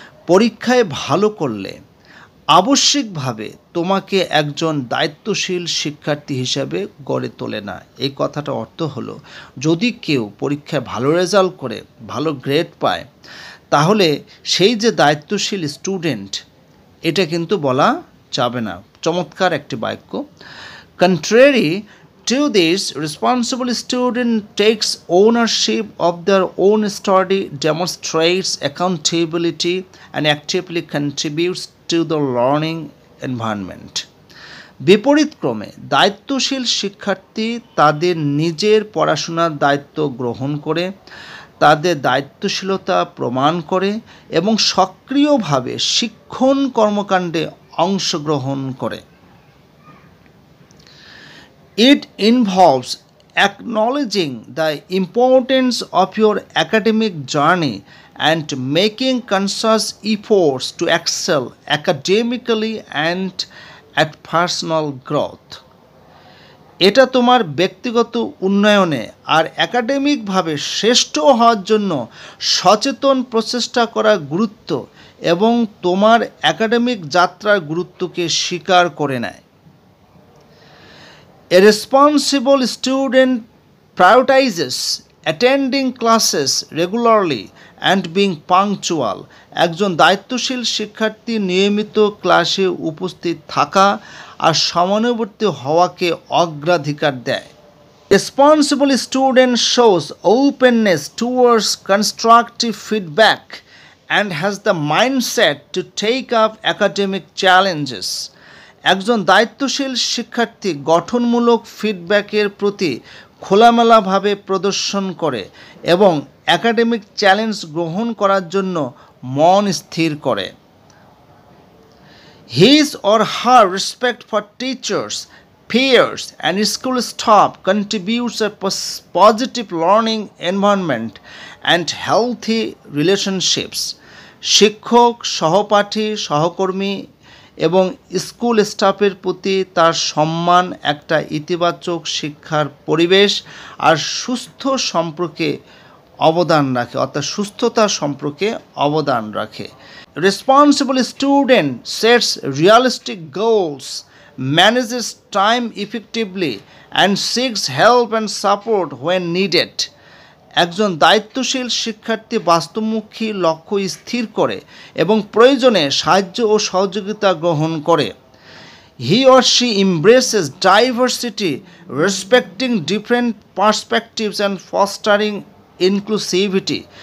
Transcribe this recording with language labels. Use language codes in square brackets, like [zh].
[bn] পরীক্ষায় ভালো করলে আবশ্যিকভাবে তোমাকে একজন দায়িত্বশীল শিক্ষার্থী হিসাবে গড়ে তোলে না। এই কথাটা অর্থ হলো, যদি কেউ পরীক্ষায় ভালো রেজাল্ট করে ভালো গ্রেড পায় তাহলে সেই যে দায়িত্বশীল স্টুডেন্ট এটা কিন্তু বলা যাবে না। চমৎকার একটি বাক্য। [en] Contrary to this, responsible student takes ownership of their own study, demonstrates accountability, and actively contributes to the learning environment. [bn] বিপরীতক্রমে দায়িত্বশীল শিক্ষার্থী তাদের নিজের পড়াশোনার দায়িত্ব গ্রহণ করে, তাদের দায়িত্বশীলতা প্রমাণ করে এবং সক্রিয়ভাবে শিক্ষণ কর্মকাণ্ডে অংশগ্রহণ করে। [en] It involves acknowledging the importance of your academic journey and making conscious efforts to excel academically and at personal growth. [bn] এটা তোমার ব্যক্তিগত উন্নয়নে আর একাডেমিকভাবে শ্রেষ্ঠ হওয়ার জন্য সচেতন প্রচেষ্টা করার গুরুত্ব এবং তোমার একাডেমিক যাত্রার গুরুত্বকে স্বীকার করে নেয়। [en] A responsible student prioritizes attending classes regularly and being punctual. [bn] একজন দায়িত্বশীল শিক্ষার্থী নিয়মিত ক্লাসে উপস্থিত থাকা আর সময়ানুবর্তী হওয়াকে অগ্রাধিকার দেয়। [en] Responsible student shows openness towards constructive feedback and has the mindset to take up academic challenges. [bn] একজন দায়িত্বশীল শিক্ষার্থী গঠনমূলক ফিডব্যাকের প্রতি খোলামেলাভাবে প্রদর্শন করে এবং একাডেমিক চ্যালেঞ্জ গ্রহণ করার জন্য মন স্থির করে। [en] His or her respect for teachers, peers, and school staff contributes a positive learning environment and healthy relationships. [bn] শিক্ষক, সহপাঠী, সহকর্মী এবং স্কুল স্টাফের প্রতি তার সম্মান একটা ইতিবাচক শিক্ষার পরিবেশ আর সুস্থ সম্পর্কে অবদান রাখে, অর্থাৎ সুস্থতার সম্পর্কে অবদান রাখে। [en] Responsible student sets realistic goals, manages time effectively and seeks help and support when needed. [bn] একজন দায়িত্বশীল শিক্ষার্থী বাস্তবমুখী লক্ষ্য স্থির করে এবং প্রয়োজনে সাহায্য ও সহযোগিতা গ্রহণ করে। [en] He or she embraces diversity, respecting different perspectives and fostering inclusivity.